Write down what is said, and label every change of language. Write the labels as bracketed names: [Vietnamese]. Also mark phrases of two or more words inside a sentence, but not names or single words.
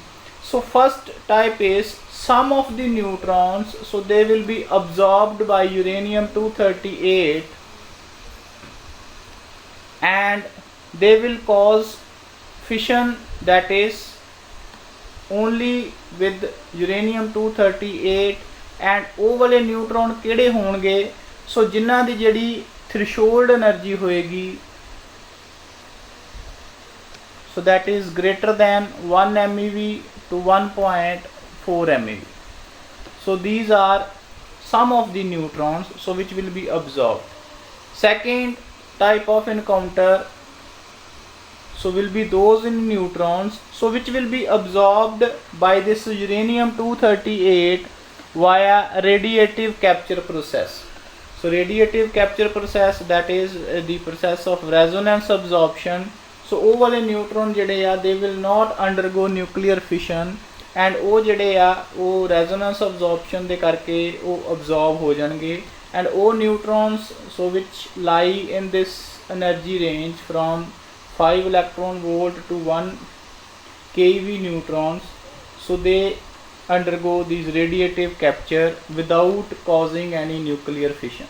[English] So first type is some of the neutrons, so they will be absorbed by uranium-238 and they will cause fission, that is only with uranium-238. [Punjabi] and ਉਹ ਵਾਲੇ ਨਿਊਟਰੋਨ ਕਿਹੜੇ ਹੋਣਗੇ, ਸੋ ਜਿਨ੍ਹਾਂ ਦੀ ਜਿਹੜੀ [English] threshold energy [Punjabi] ਹੋਏਗੀ, [English] so that is greater than 1 MeV to 1.4 MeV. So these are some of the neutrons, so which will be absorbed. Second type of encounter, so will be those in neutrons, so which will be absorbed by this uranium-238 via radiative capture process. So radiative capture process, that is the process of resonance absorption. So [Punjabi] ਉਹ ਵਾਲੇ ਨਿਊਟਰੋਨ ਜਿਹੜੇ ਆ [English] they will not undergo nuclear fission and [Punjabi] ਉਹ ਜਿਹੜੇ ਆ ਉਹ [English] resonance absorption [Punjabi] ਦੇ ਕਰਕੇ ਉਹ absorb ਹੋ ਜਾਣਗੇ [English] and ਉਹ neutrons, so which lie in this energy range from 5 electron volt to 1 keV neutrons, so they undergo these radiative capture without causing any nuclear fission.